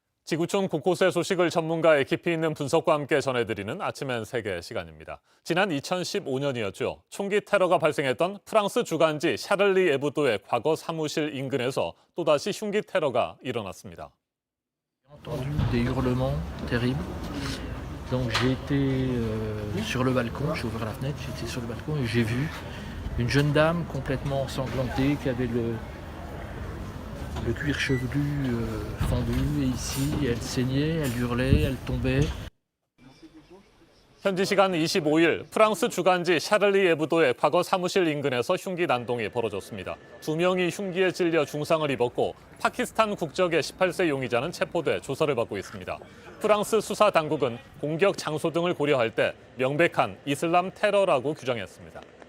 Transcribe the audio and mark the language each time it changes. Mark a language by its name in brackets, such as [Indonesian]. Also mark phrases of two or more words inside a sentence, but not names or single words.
[Korean] 지구촌 곳곳의 소식을 전문가의 깊이 있는 분석과 함께 전해드리는 아침엔 세계 시간입니다. 지난 2015년이었죠. 총기 테러가 발생했던 프랑스 주간지 샤를리 에브도의 과거 사무실 인근에서 또다시 흉기 테러가 일어났습니다. [French] Entendu des hurlements terribles. Donc j'ai été sur le balcon, j'ai ouvert la fenêtre, j'étais sur le balcon et j'ai vu une jeune dame complètement ensanglantée qui avait le cuir chevelu fendu et ici elle saignait, elle hurlait, elle tombait. [Korean] 현지 시간 25일 프랑스 주간지 샤를리 에브도의 과거 사무실 인근에서 흉기 난동이 벌어졌습니다. 2명이 흉기에 찔려 중상을 입었고 파키스탄 국적의 18세 용의자는 체포돼 조사를 받고 있습니다. 프랑스 수사 당국은 공격 장소 등을 고려할 때 명백한 이슬람 테러라고 규정했습니다.